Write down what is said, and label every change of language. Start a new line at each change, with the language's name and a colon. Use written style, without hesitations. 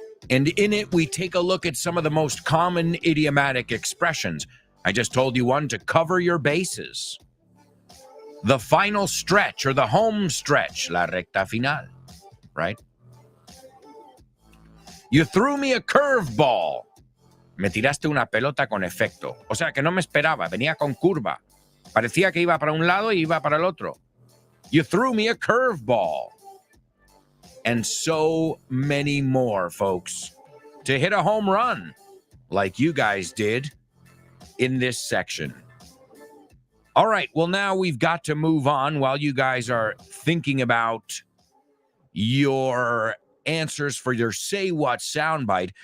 English: And in it, we take a look at some of the most common idiomatic expressions. I just told you one, to cover your bases. The final stretch or the home stretch,
Spanish: la recta final,
English: right? You threw me a curveball.
Spanish: Me tiraste una pelota con efecto. O sea, que no me esperaba, venía con curva. Parecía que iba para un lado y iba para el otro.
English: You threw me a curveball. and so many more, folks, to hit a home run like you guys did in this section. All right, well, now we've got to move on while you guys are thinking about your answers for your Say What soundbite.